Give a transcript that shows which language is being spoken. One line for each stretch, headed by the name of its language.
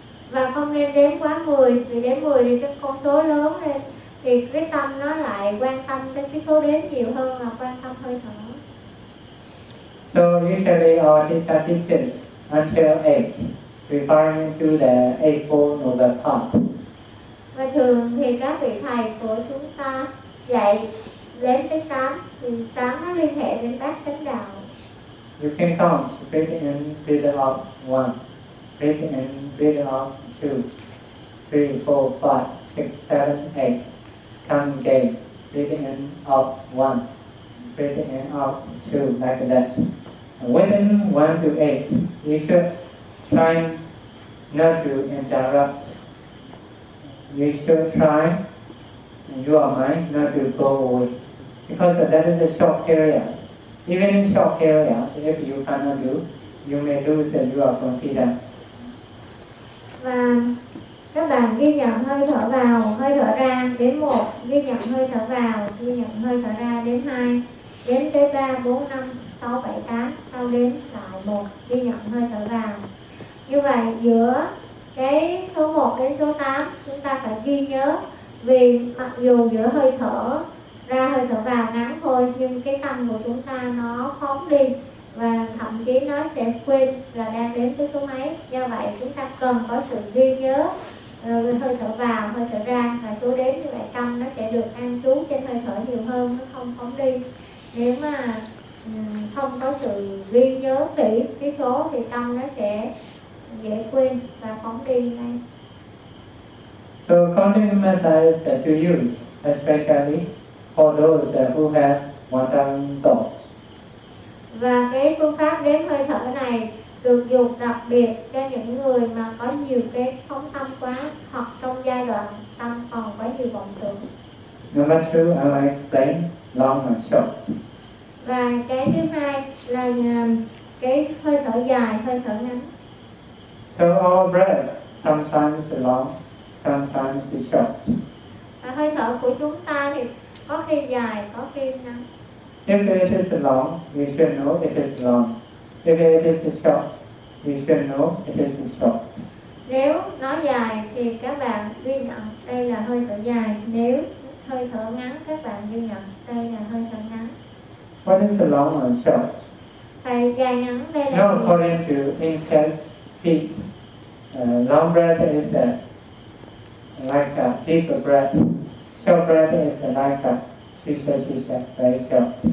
Vietnamese: Và không nên đếm quá 10, vì đếm 10 thì cái con số lớn lên thì cái tâm nó lại quan tâm tới cái số đếm nhiều hơn là quan tâm hơi thở.
English: So usually our teacher teaches until 8, referring to the eightfold of the path.
Vietnamese: Và thường thì các vị thầy của chúng ta dạy đến tới 8, thì 8 nó liên hệ đến bát chánh đạo.
English: You can count, breathe in, breathe out, 1, breathe in, breathe out, 2, 3, 4, 5, 6, 7, 8, come again, breathe in, out, 1. Breathing in out two like that. Within 1 to 8, you should try not to interrupt. You should try your mind not to go away. Because that is a short period. Even in short period, if you cannot do, you may lose your confidence.
Vietnamese: Và các bạn ghi nhận hơi thở vào, hơi thở ra đến 1, ghi nhận hơi thở vào, ghi nhận hơi thở ra đến 2. Đến tới 3, 4, 5, 6, 7, 8, sau đến lại 1, ghi nhận hơi thở vào. Như vậy, giữa cái số 1 đến số 8, chúng ta phải ghi nhớ. Vì mặc dù giữa hơi thở ra, hơi thở vào ngắn thôi, nhưng cái tâm của chúng ta nó phóng đi. Và thậm chí nó sẽ quên là đang đến tới số mấy. Do vậy, chúng ta cần có sự ghi nhớ hơi thở vào, hơi thở ra. Và số đếm như vậy, tâm nó sẽ được an trú trên hơi thở nhiều hơn, nó không phóng đi. Nếu mà không có sự ghi nhớ kỹ cái số thì tâm nó sẽ dễ quên và phóng đi ngay.
English: So counting methods to use, especially for those who have wandering thoughts.
Vietnamese: Và cái phương pháp đếm hơi thở này được dùng đặc biệt cho những người mà có nhiều cái phóng tâm quá hoặc trong giai đoạn tâm còn quá nhiều vọng tưởng.
English: Number two, I will explain long and short.
Vietnamese: Và cái thứ hai là cái hơi thở dài, hơi thở ngắn.
English: So our breath sometimes long, sometimes short.
Vietnamese: Và hơi thở của chúng ta thì có khi dài, có khi ngắn.
English: If it is long, we should know it is long. If it is short, we should know it is short.
Vietnamese: Nếu nó dài thì các bạn ghi nhận đây là hơi thở dài. Nếu hơi thở ngắn, các bạn ghi nhận đây là hơi thở ngắn. What is the long and short? Phải dài ngắn đây là gì?
English: No, according to inches, feet, long breath is like a deep breath. Short breath is like a shisha, very short.